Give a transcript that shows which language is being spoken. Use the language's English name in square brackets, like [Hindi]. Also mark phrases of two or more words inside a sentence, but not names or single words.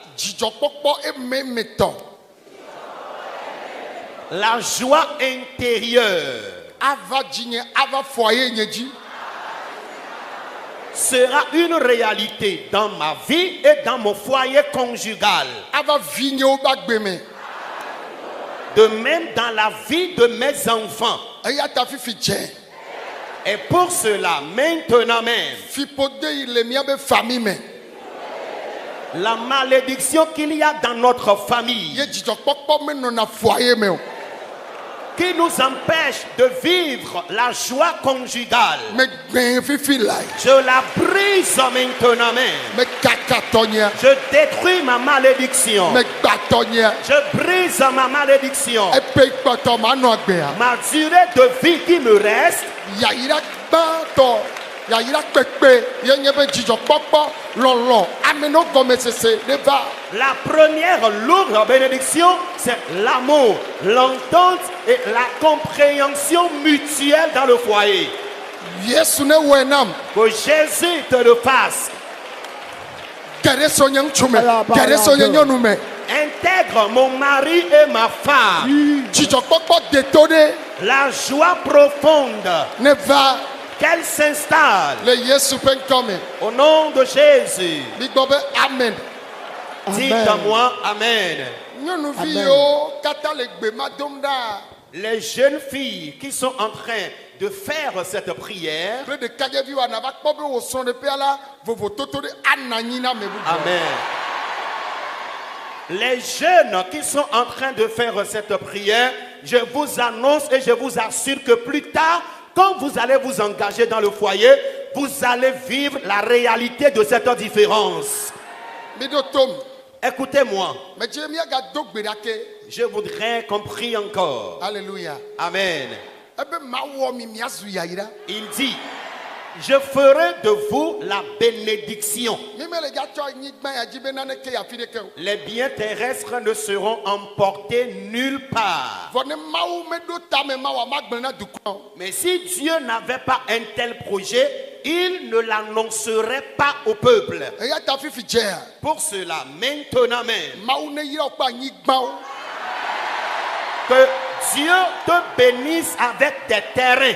[French] La joie intérieure sera une réalité dans ma vie et dans mon foyer conjugal. [Ewe] ava vinye wo ba gbeme [French] De même dans la vie de mes enfants. [Ewe] eya ta fifi dze [French] Et pour cela, maintenant même, [Ewe] fipode yi le miabe famille me [French] la malédiction qu'il y a dans notre famille, [Ewe] ye dzidzɔkpɔkpɔ menɔna foyer me o [French] qui nous empêche de vivre la joie conjugale, [Ewe] me gbɛn fifi lae [French] je la brise maintenant même. [Ewe] me kaka tɔnyia [French] Je détruis ma malédiction. [Ewe] me gba tɔnyia [French] Je brise ma malédiction. [Ewe] epe kpɔtɔ ma nɔ agbea [French] Ma durée de vie qui me reste, [Ewe] yayira gbãtɔ yayira kpekpe ye nye be dzidzɔkpɔkpɔ lɔlɔ ameno gɔmesese ne va [French] la première lourde bénédiction, c'est l'amour, l'entente et la compréhension mutuelle dans le foyer. [Ewe] yesu ne wɔe nam [French] Que Jésus te le fasse. [Ewe] kɛɖe so nye ŋutsu me kɛɖe so nye nyɔnu me [French] Intègre mon mari et ma femme. [Ewe] dzidzɔkpɔkpɔ deto ɖe [French] La joie profonde [Ewe] ne va [French] qu'elle s'installe [Ewe] le yesu ƒe ŋkɔ me [French] au nom de Jésus. [Ewe] migbɔ be amen [French] Dites-moi Amen. [Ewe] nyɔnuvi yiwo katã le gbe ma dom ɖa [French] Les jeunes filles qui sont en train de faire cette prière, [Ewe] kple ɖekadzeviwo anava kpɔ be wò srɔ̃ɖeƒea la vovototo ɖe ana anyi na ame bubu [French] Amen. Les jeunes qui sont en train de faire cette prière, je vous annonce et je vous assure que plus tard, quand vous allez vous engager dans le foyer, vous allez vivre la réalité de cette différence. [Ewe] miɖo tom [French] Écoutez-moi, [Ewe] medze miagado gbe ɖake [French] je voudrais qu'on prie encore. [Ewe] alleluya [French] Amen. [Ewe] ebe mawɔ mi miazu yayira [French] Il dit, je ferai de vous la bénédiction. [Ewe] mi mele gatsɔ anyigba ya dzi be naneke afi ɖeke o [French] Les biens terrestres ne seront emportés nulle part. [Ewe] vɔ ne mawu meɖo tame mawɔ magblẽ na dukɔ o. [French] Mais si Dieu n'avait pas un tel projet, il ne l'annoncerait pas au peuple. [Ewe] eya ta fifi dzea [French] Pour cela, maintenant même, [Ewe] mawu ne yra woƒe anyigbawo [French] que Dieu te bénisse avec des terrains,